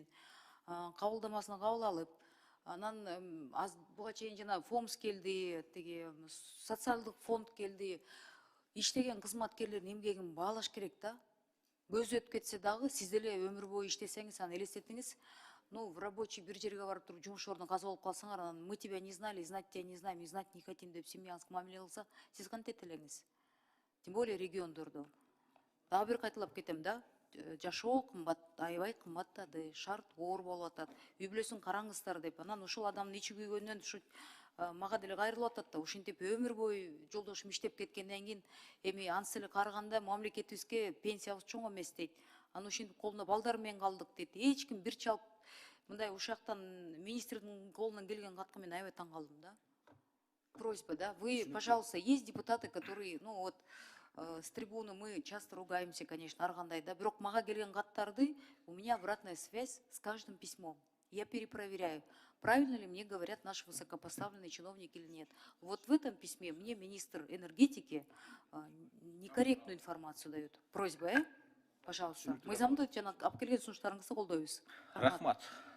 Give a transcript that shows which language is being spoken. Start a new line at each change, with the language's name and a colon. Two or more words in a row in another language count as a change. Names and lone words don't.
Kyrgyz: Кабылдамасына кабыл алып, анан буга чейин жана ФОМС келди, тиги социалдык фонд келди. Иштеген кызматкерлердин эмгегин баалаш керек да. Көзү өтүп кетсе дагы, сиз деле өмүр бою иштесеңиз, аны элестетиңиз.
Russian: В рабочий
Kyrgyz: бир жерге барып туруп жумуш ордуна каза болуп калсаңар, анан
Russian: мы тебя не знали, знать тебя не знаем, и знать не хотим
Kyrgyz: деп семьяңызга мамиле кылса, сиз кантет элеңиз?
Russian: Тем более региондордо.
Kyrgyz: Дагы бир кайталап кетем да. Жашоо кымбат, аябай кымбаттады, шарт оор болуп атат. Үй бүлөсүн караңыздар деп. Анан ушул адамдын ичи күйгөнүнөн ушу мага деле кайрылып атат да. Ушинтип өмүр бою жолдошум иштеп кеткенден кийин эми ансы эле карыганда мамлекетибизге пенсиябыз чоң эмес дейт. Анан ушинтип колуна балдар менен калдык дейт. Эч ким бир чалып мындай ушактан министрдин колунан келген катка мен аябай таң калдым да.
Russian: Просьба, да, вы, пожалуйста, есть депутаты, которые, с трибуны мы часто ругаемся, конечно,
Kyrgyz: аргандай, да, бирок мага келген каттарды,
Russian: у меня обратная связь с каждым письмом. Я перепроверяю, правильно ли мне говорят наши высокопоставленные чиновники или нет. Вот в этом письме мне министр энергетики некорректную информацию дает. Просьба, пожалуйста.
Kyrgyz: Мыйзамды жана алып келген сунуштарыңызды колдойбуз. Рахмат.